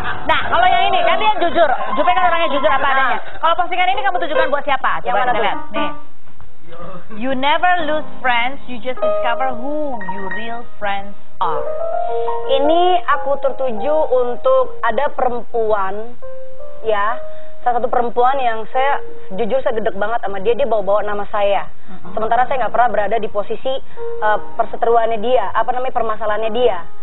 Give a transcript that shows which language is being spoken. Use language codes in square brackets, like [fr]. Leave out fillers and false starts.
[id] Nah, kalau yang ini kan dia jujur. Jupe kan orangnya jujur apa adanya. Kalau postingan ini kamu tujukan buat siapa? Yang mana tuh? Nih. [en] You never lose friends, you just discover who your real friends are. [id] Ini aku tertuju untuk ada perempuan, ya, salah satu perempuan yang jujur saya gedek banget sama dia bawa-bawa nama saya. Sementara saya nggak pernah berada di posisi perseteruannya dia, permasalahannya dia.